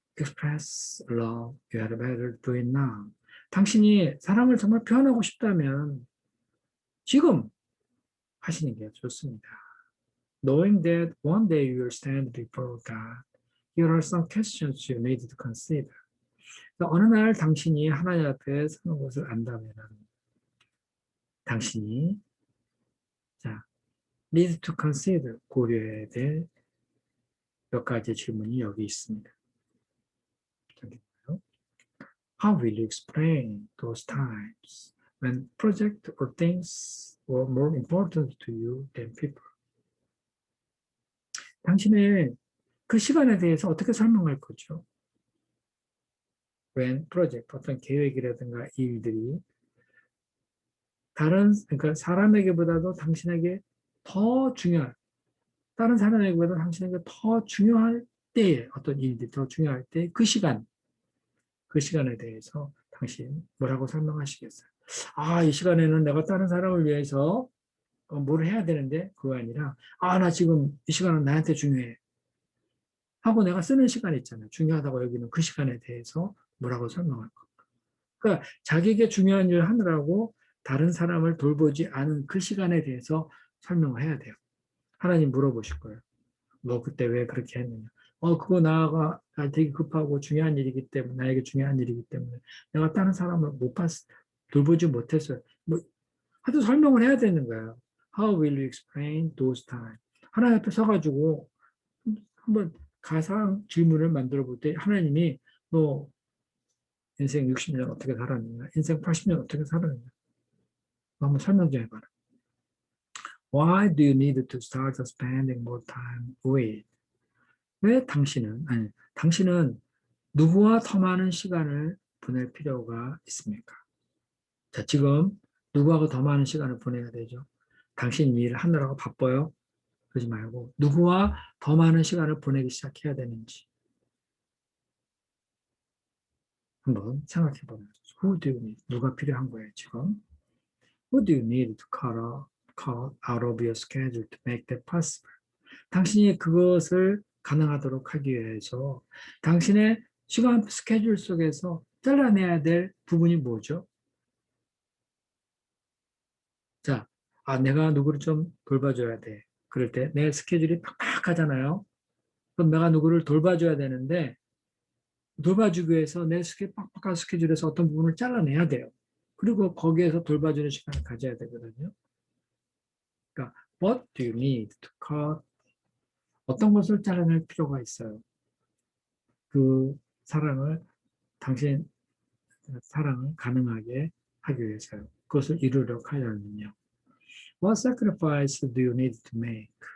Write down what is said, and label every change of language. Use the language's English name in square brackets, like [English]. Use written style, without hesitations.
[English] express love, you had better do it now. [Korean] 당신이 사랑을 정말 표현하고 싶다면 지금 하시는 게 좋습니다. [English] Knowing that one day you will stand before God, here are some questions you need to consider. [Korean] 어느 날 당신이 하나님 앞에 서는 것을 안다면 당신이 자, [English] need to consider [Korean] 고려해야 될 몇 가지 질문이 여기 있습니다. [English] How will you explain those times when project or things were more important to you than people? [Korean] 당신의 그 시간에 대해서 어떻게 설명할 거죠? [English] when project, [Korean] 어떤 계획이라든가 일들이 그러니까 사람에게보다도 당신에게 더 중요한, 다른 사람에게보다 당신에게 더 중요할 때에 어떤 일들이 더 중요할 때 그 시간에 대해서 당신 뭐라고 설명하시겠어요? 아, 이 시간에는 내가 다른 사람을 위해서 뭘 해야 되는데 그거 아니라 나 지금 이 시간은 나한테 중요해 하고 내가 쓰는 시간 있잖아요. 중요하다고 여기는 그 시간에 대해서 뭐라고 설명할 거. 그러니까 자기에게 중요한 일을 하느라고 다른 사람을 돌보지 않은 그 시간에 대해서 설명을 해야 돼요. 하나님 물어보실 거예요. 너 그때 왜 그렇게 했느냐. 그거 나가 되게 급하고 중요한 일이기 때문에, 나에게 중요한 일이기 때문에 내가 다른 사람을 돌보지 못했어요. 하여튼 설명을 해야 되는 거예요. [English] How will you explain those times? [Korean] 하나님 앞에 서가지고 한번 가상 질문을 만들어 볼 때 하나님이 너 인생 60년 어떻게 살았느냐, 인생 80년 어떻게 살았느냐, 한번 설명 좀 해봐라. [English] Why do you need to start spending more time with? [Korean] 왜 당신은 누구와 더 많은 시간을 보낼 필요가 있습니까? 자, 지금 누구하고 더 많은 시간을 보내야 되죠? 당신 일을 하느라고 바빠요? 그러지 말고 누구와 더 많은 시간을 보내기 시작해야 되는지 한번 생각해 보는 거죠. [English] Who do you need? [Korean] 누가 필요한 거예요, 지금? [English] Who do you need to cut out of your schedule to make that possible? [Korean] 당신이 그것을 가능하도록 하기 위해서 당신의 시간 스케줄 속에서 잘라내야 될 부분이 뭐죠? 자, 내가 누구를 좀 돌봐줘야 돼. 그럴 때 내 스케줄이 팍팍하잖아요. 그럼 내가 누구를 돌봐줘야 되는데 돌봐주기 위해서 내 빡빡한 스케줄에서 어떤 부분을 잘라내야 돼요. 그리고 거기에서 돌봐주는 시간을 가져야 되거든요. 그러니까 [English] what do you need to cut? [Korean] 어떤 것을 잘라낼 필요가 있어요. 그 당신 사랑을 가능하게 하기 위해서요. 그것을 이루려고 하려면요. [English] What sacrifice do you need to make?